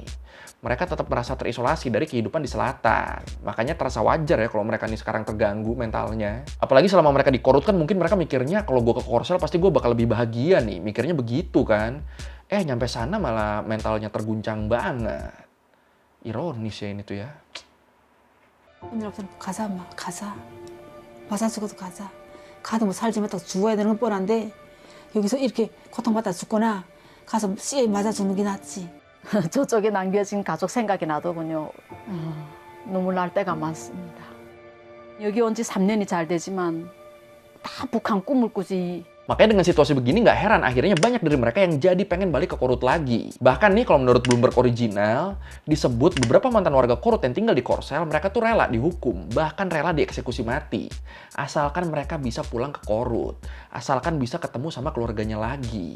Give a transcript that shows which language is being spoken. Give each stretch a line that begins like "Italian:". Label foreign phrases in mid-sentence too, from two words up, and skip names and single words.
Indonesian: Mereka tetap merasa terisolasi dari kehidupan di selatan. Makanya terasa wajar ya kalau mereka nih sekarang terganggu mentalnya. Apalagi selama mereka di Korut kan mungkin mereka mikirnya kalau gue ke Korsel pasti gue bakal lebih bahagia nih. Mikirnya begitu kan. Nyampe sana malah mentalnya terguncang banget. Ironis ya ini tuh ya.
Korean: 오늘부터 가자 엄마 가자 맞아 죽어도 가자 가도 뭐 살지 못하고 죽어야 되는 건 뻔한데 여기서 이렇게 고통받다 죽거나 가서 씨에 맞아 죽는 게 낫지. 저쪽에 남겨진 가족 생각이 나더군요. 눈물 날 때가 많습니다. 여기 온 지 3년이 잘 되지만 다 북한 꿈을 꾸지.
Indonesian: Makanya dengan situasi begini nggak heran akhirnya banyak dari mereka yang jadi pengen balik ke Korut lagi. Bahkan nih kalau menurut Bloomberg Original, disebut beberapa mantan warga Korut yang tinggal di Korsel, mereka tuh rela dihukum, bahkan rela dieksekusi mati. Asalkan mereka bisa pulang ke Korut, asalkan bisa ketemu sama keluarganya lagi.